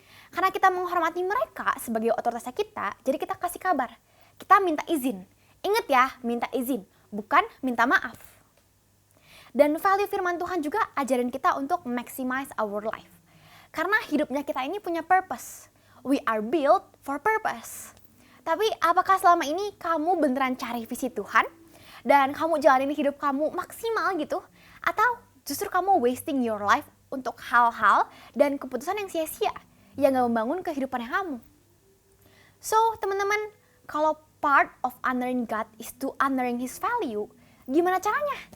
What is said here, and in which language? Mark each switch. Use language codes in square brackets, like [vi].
[id] Karena kita menghormati mereka sebagai otoritasnya kita, jadi kita kasih kabar. Kita minta izin. Ingat ya, minta izin, bukan minta maaf. Dan value firman Tuhan juga ajarin kita untuk [en] maximize our life. [id] Karena hidupnya kita ini punya purpose. [en] We are built for purpose. [id] Tapi apakah selama ini kamu beneran cari visi Tuhan? Dan kamu jalanin hidup kamu maksimal gitu? Atau justru kamu [en] wasting your life [id] untuk hal-hal dan keputusan yang sia-sia yang gak membangun kehidupannya kamu? [en] So [id] teman-teman, kalau [en] part of honoring God is to honoring His value, [id] gimana caranya?